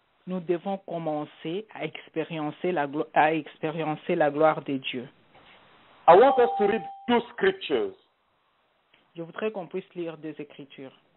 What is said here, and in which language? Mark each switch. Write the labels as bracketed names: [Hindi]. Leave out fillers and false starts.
[French] nous devons commencer à expériencer la gloire de Dieu. [English] I want us to read two scriptures. [French] Je voudrais qu'on puisse lire deux écritures.